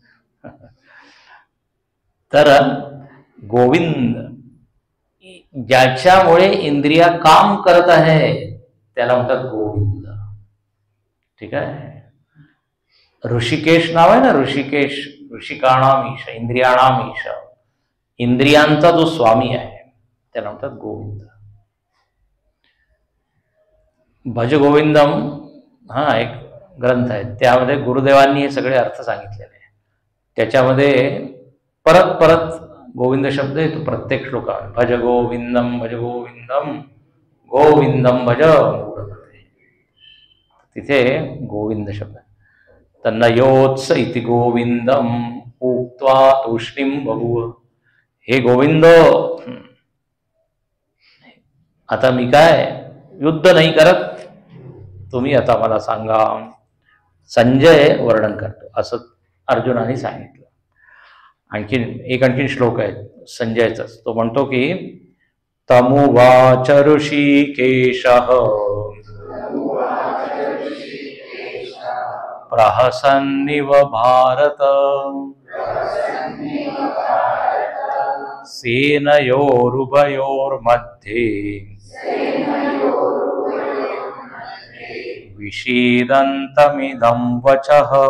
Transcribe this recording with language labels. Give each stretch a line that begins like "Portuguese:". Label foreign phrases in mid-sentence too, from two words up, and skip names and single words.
Marathi: तर गोविंद ज्याच्यामुळे इंद्रिया काम करत आहे त्याला म्हणतात गोविंद. ठीक आहे. ऋषिकेश नाव आहे ना, ऋषिकेश,
Sanskrit: ऋषिकाणाम ईश, इंद्रियाणाम ईश,
Marathi: इंद्रियांचा जो स्वामी आहे त्याला म्हणतात गोविंद. भज गोविंदम हा एक ग्रंथ आहे, त्यामध्ये गुरुदेवांनी हे सगळे अर्थ सांगितलेले आहे. त्याच्यामध्ये परत परत गोविंद शब्द येतो प्रत्येक श्लोकात.
Sanskrit: भज गोविंदम भज गोविंदम गोविंदम भज मूढमते,
Marathi: तिथे गोविंद शब्द.
Sanskrit: तन्नयोत्स इति गोविंदम उक्त्वा तूष्णीम बभूव.
Marathi: हे गोविंद, आता मी काय युद्ध नाही करत, तुम्ही आता मला सांगा. संजय वर्णन करतो असं अर्जुनाने सांगितलं. आणखीन श्लोक आहे संजयचाच. तो म्हणतो की
Sanskrit: तमुवाच ऋषिकेशः प्रहसन्निव भारत सेनयोरुभयोर्मध्ये विषीदन्तमिदं वचः.